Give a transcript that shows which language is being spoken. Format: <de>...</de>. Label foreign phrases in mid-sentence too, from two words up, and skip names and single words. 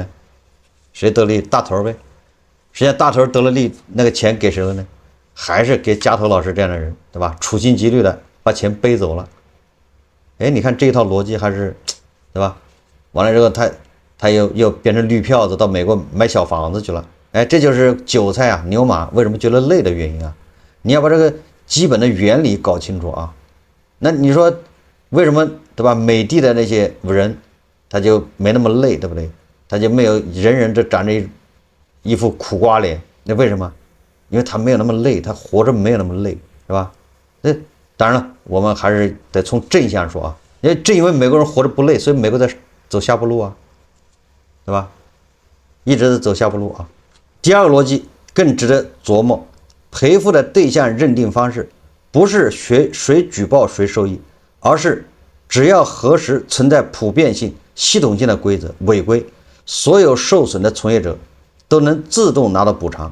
<zh>誰得利？大頭唄。實際上大頭得了利，那個錢給誰了呢？還是給加頭老師這樣的人，對吧？處心積慮的把錢背走了。哎，你看這一套邏輯還是，對吧？完了之後他又變成綠票子到美國買小房子去了。哎，這就是韭菜啊牛馬為什麼覺得累的原因啊！你要把這個基本的原理搞清楚啊。那你說為什麼，對吧？美帝的那些人他就沒那麼累，對不對？他就沒有人人都長着一副苦瓜臉，那為什麼？因為他沒有那麼累，他活着沒有那麼累，是吧？那當然了，我們還是得從正向說啊，因为正因為美國人活着不累，所以美國在走下坡路啊，对吧？一直在走下坡路啊。第二個邏輯更值得琢磨，賠付的對象認定方式不是誰舉報誰受益，而是只要核實存在普遍性、系統性的規則違規，所有受損的從業者都能自動拿到補償。</zh>